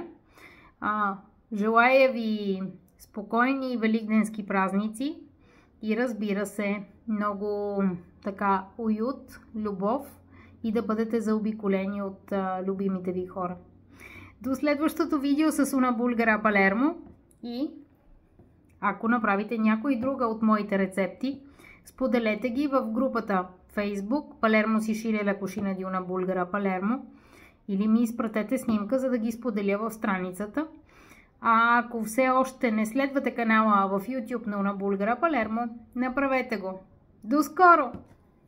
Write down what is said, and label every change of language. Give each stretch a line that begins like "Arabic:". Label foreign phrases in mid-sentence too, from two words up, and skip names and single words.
Bulgarian: Желая ви спокойни великденски празници и разбира се, много така уют, любов и да бъдете заобиколени от любимите ви хора. До следващото видео с Una Bulgara Palermo, и ако направите някой друга от моите рецепти, споделете ги в групата Facebook Palermo Sicilia la cucina di Una Bulgara Palermo, или ми изпратете снимка, за да ги споделя в страницата. А ако все още не следвате канала в YouTube на Una Bulgara Palermo, направете го. До скоро!